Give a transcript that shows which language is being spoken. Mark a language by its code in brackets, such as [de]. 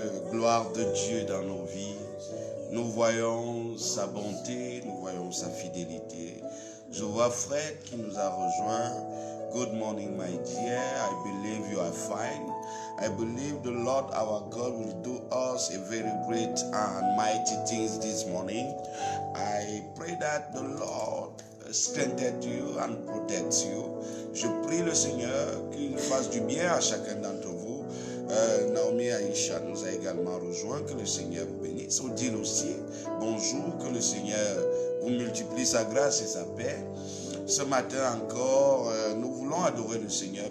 [fr] gloire de Dieu dans nos vies. Nous voyons sa bonté, nous voyons sa fidélité. Je vois Fred qui nous a rejoint. [en] Good morning, my dear. I believe you are fine. I believe the Lord our God will do us a very great and mighty things this morning. I pray that the Lord strengthen you and protect you. [fr] Je prie le Seigneur qu'il fasse du bien à chacun d'entre vous. Naomi Aïcha nous a également rejoint. Que le Seigneur vous bénisse. Odile aussi, bonjour. Que le Seigneur vous multiplie sa grâce et sa paix. Ce matin encore, nous voulons adorer le Seigneur.